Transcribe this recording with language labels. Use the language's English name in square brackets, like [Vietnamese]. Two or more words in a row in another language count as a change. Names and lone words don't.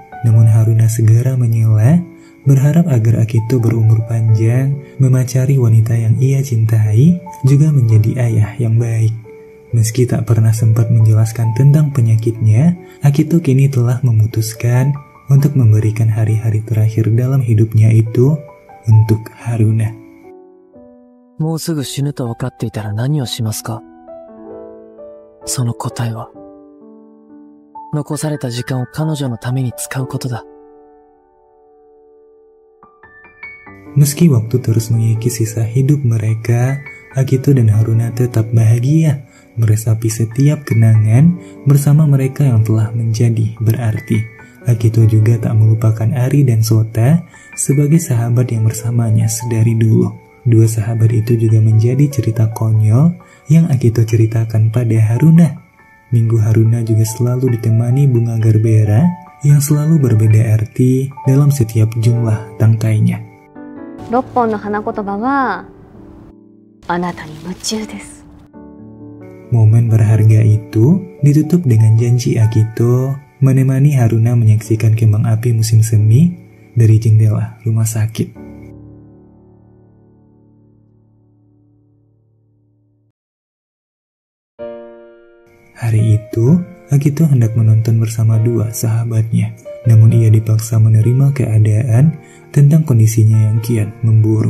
[Indonesian] Namun Haruna segera menyela, berharap agar Akito berumur panjang, memacari wanita yang ia cintai, juga menjadi ayah yang baik. Meski tak pernah sempat menjelaskan tentang penyakitnya, Akito kini telah memutuskan untuk memberikan hari-hari terakhir dalam hidupnya itu untuk Haruna. [Japanese] もうすぐ死ぬと分かっていたら何をしますか? その答えは、残された時間を彼女のために使うことだ。 [Indonesian] Meski waktu terus mengikis sisa hidup mereka, Akito dan Haruna tetap bahagia, meresapi setiap kenangan bersama mereka yang telah menjadi berarti. Akito juga tak melupakan Ari dan Sota sebagai sahabat yang bersamanya sedari dulu. Dua sahabat itu juga menjadi cerita konyol yang Akito ceritakan pada Haruna. Minggu Haruna juga selalu ditemani bunga gerbera yang selalu berbeda arti dalam setiap jumlah tangkainya. [Japanese] 6 本の花言葉はあなたに夢中です。 [Indonesian] Momen berharga itu ditutup dengan janji Akito menemani Haruna menyaksikan kembang api musim semi dari jendela rumah sakit. Hari itu, Akito hendak menonton bersama dua sahabatnya, namun ia dipaksa menerima keadaan tentang kondisinya yang kian memburuk.